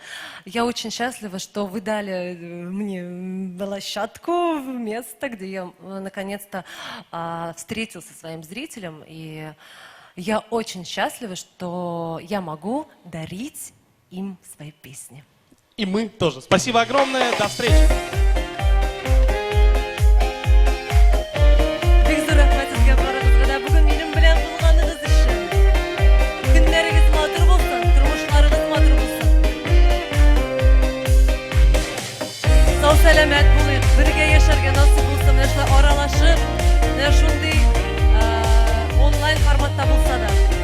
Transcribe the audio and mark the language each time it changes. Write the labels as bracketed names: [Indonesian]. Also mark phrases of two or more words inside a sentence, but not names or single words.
[Russian] Я очень счастлива, что вы дали мне площадку, место, где я наконец-то встретился со своим зрителем. И я очень счастлива, что я могу дарить им свои песни. И мы тоже. Спасибо огромное, до встречи. [Tatar] Бик зур рахмат сезгә барыгызга да бүген минем белән булганыгыз өчен. Көннәрегез матур булсын, тормышларыгыз матур булсын. Сау сәламәт булыйк, бергә яшәргә насыйп булсын, менә шулай аралашып, менә шундый онлайн форматта булса да.